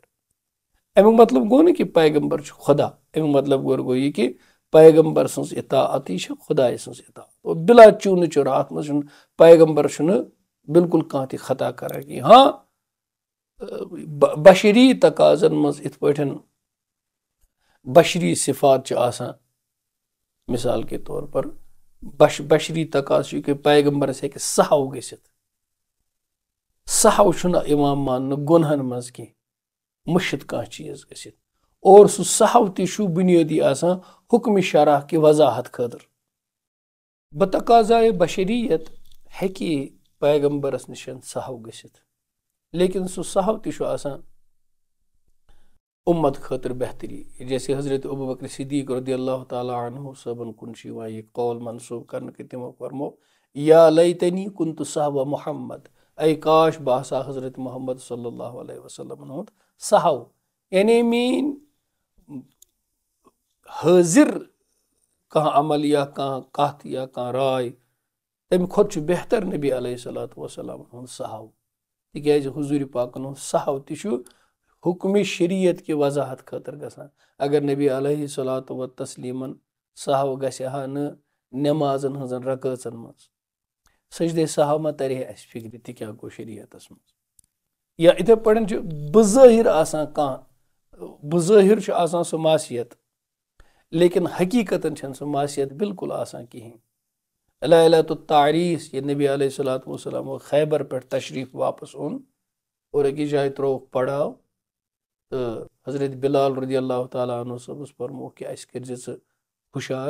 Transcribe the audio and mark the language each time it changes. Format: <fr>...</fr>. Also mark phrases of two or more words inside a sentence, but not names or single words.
<ks>امیُک مطلب گوٚو نہٕ کہِ پیغمبر چھُ خۄدا. امیُک مطلب گوٚو یہِ کہِ پیغمبر سٕنٛز اطاعت یہِ چھِ خۄداے سٕنٛز اطاعت. اور بِلا چوٗنہٕ چُرا اتھ منٛز چھُنہٕ پیغمبر چھُنہٕ بالکُل کانٛہہ تہِ خطا کران کینٛہہ. ہاں بشری تقاضن منٛز یِتھ پٲٹھۍ بشری صفات چھِ آسان</ks> <ur>مثال کے طور پر</ur> <ks>بشری تقاض چھُ کہِ پیغمبرس ہیٚکہِ سہو گٔژھِتھ. سہو چھُنہٕ یِوان ماننہٕ گۄنہن منٛز کینٛہہ مٔشِد کانٛہہ چیٖز گٔژھِتھ. اور سُہ سہو تہِ چھُ بُنیٲدی آسان حُکمہِ شرح کہِ وضاحت خٲطرٕ. بتقاضایے بشریت ہیٚکہِ پیغمبرس نِش سہو گٔژھِتھ لیکن سُہ سہو تہِ چھُ آسان اُمت خٲطرٕ بہتری. جیسے حضرت ابوبکر صدیق رضی اللہ تعالیٰ عنہ صٲبن کُن چھُ یِوان یہِ قول منسوٗب کرنہٕ کہِ تِمو فرمو</ks> <ar>یا لیتنی کُنتُ صحبہ محمد.</ar> <ks>اے کاش بہٕ ہسا حضرت محمد صلی اللہ علیہ وسلمن ہُنٛد سہو. یعنی میٲنۍ حٲضِر کانٛہہ عمل یا کانٛہہ کتھ یا کانٛہہ راے تمہِ کھۄتہٕ چھُ بہتر نبی علیہ صلاتُ وسلامن ہُنٛد سہو. تِکیازِ حضوٗرِ پاکن ہُنٛد سہو تہِ چھُ حُکمہِ شریعت کہِ وضاحت خٲطرٕ گژھان. اگر نبی علیہ صلاتُ و تسلیٖمن سہو گژھِ ہا نہٕ نٮ۪مازن ہٕنٛزن رکٲژن منٛز سجدے سہو ما ترِ ہے اسہِ فِکرِ تہِ کیٛاہ گوٚو شریعتس منٛز. یا یِتھے پٲٹھۍ چھُ بظٲہِر آسان کانٛہہ بظٲہِر چھُ آسان سُہ معصیت لیکن حقیٖقتن چھنہٕ سُہ معصیت بالکُل آسان کِہینۍ. لیلۃ التعریٖس ییٚلہِ نبی علیہ صلاتُ وسلام خیبر پٮ۪ٹھ تشریٖف واپس اوٚن اور أکِس جایہِ ترٛووُکھ پڑاو تہٕ حضرت بِلال رضی اللہ تعالیٰ عنہ صٲبس فرمووُکھ کہِ اَسہِ کٔرزِ ژٕ ہُشار.</ks>